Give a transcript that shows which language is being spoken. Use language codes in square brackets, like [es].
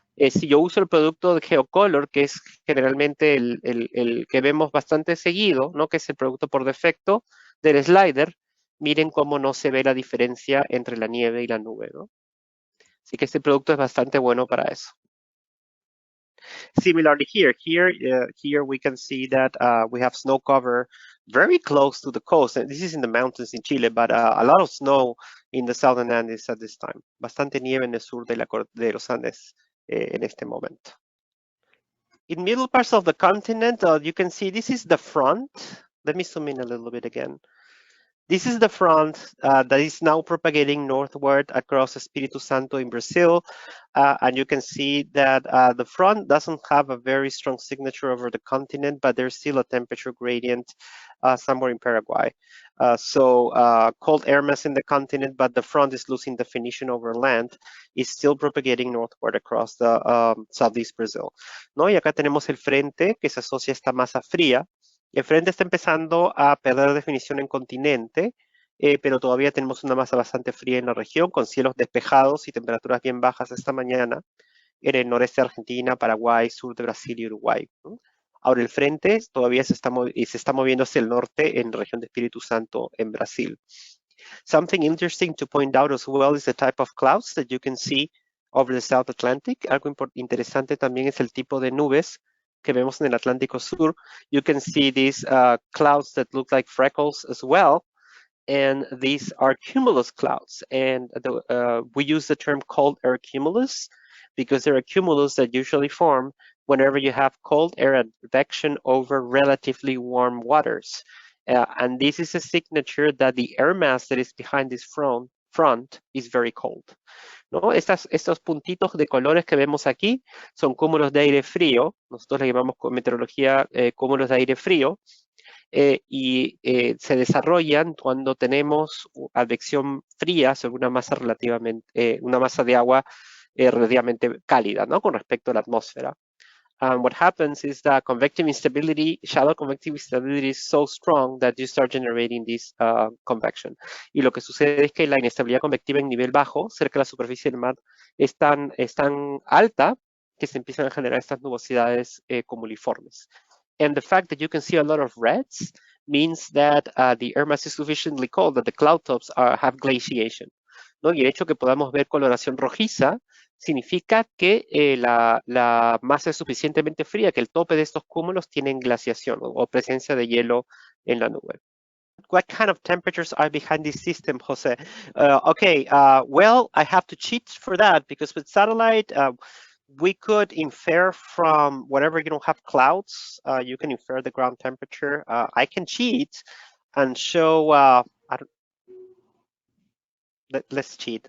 [es] Si yo uso el producto de Geocolor, que es generalmente el que vemos bastante seguido, ¿no? Que es el producto por defecto del slider, miren cómo no se ve la diferencia entre la nieve y la nube, ¿no? Así que este producto es bastante bueno para eso. [en] Similarly here we can see that we have snow cover very close to the coast. And this is in the mountains in Chile, but a lot of snow in the southern Andes at this time. [es] Bastante nieve en el sur de los Andes en este momento. [en] In middle parts of the continent, you can see this is the front. Let me zoom in a little bit again. This is the front that is now propagating northward across Espírito Santo in Brazil. And you can see that the front doesn't have a very strong signature over the continent, but there's still a temperature gradient somewhere in Paraguay. So cold air mass in the continent, but the front is losing definition over land, is still propagating northward across the southeast Brazil. [es] ¿No? Y acá tenemos el frente que se asocia a esta masa fría. El frente está empezando a perder definición en continente, pero todavía tenemos una masa bastante fría en la región, con cielos despejados y temperaturas bien bajas esta mañana en el noreste de Argentina, Paraguay, sur de Brasil y Uruguay, ¿no? Ahora el frente todavía se está moviendo hacia el norte en la región de Espíritu Santo en Brasil. [en] Something interesting to point out as well is the type of clouds that you can see over the South Atlantic. [es] Algo interesante también es el tipo de nubes que vemos en el Atlántico Sur. [en] You can see these clouds that look like freckles as well. And these are cumulus clouds. And we use the term cold air cumulus because they're a cumulus that usually form whenever you have cold air advection over relatively warm waters. And this is a signature that the air mass that is behind this front is very cold. [es] ¿No? Estos puntitos de colores que vemos aquí son cúmulos de aire frío. Nosotros le llamamos con meteorología cúmulos de aire frío. Y se desarrollan cuando tenemos advección fría sobre una masa una masa de agua relativamente cálida, ¿no? Con respecto a la atmósfera. [en] What happens is that convective instability, shallow convective instability is so strong that you start generating this convection. [es] Y lo que sucede es que la inestabilidad convectiva en nivel bajo, cerca de la superficie del mar, es tan alta que se empiezan a generar estas nubosidades cumuliformes. [en] And the fact that you can see a lot of reds means that the air mass is sufficiently cold that the cloud tops have glaciation, [es] ¿no? Y el hecho que podamos ver coloración rojiza significa que la masa es suficientemente fría, que el tope de estos cúmulos tienen glaciación o presencia de hielo en la nube. [en] What kind of temperatures are behind this system, Jose? Well, I have to cheat for that because with satellite, we could infer from whenever you don't have clouds, you can infer the ground temperature. I can cheat and show, let's cheat.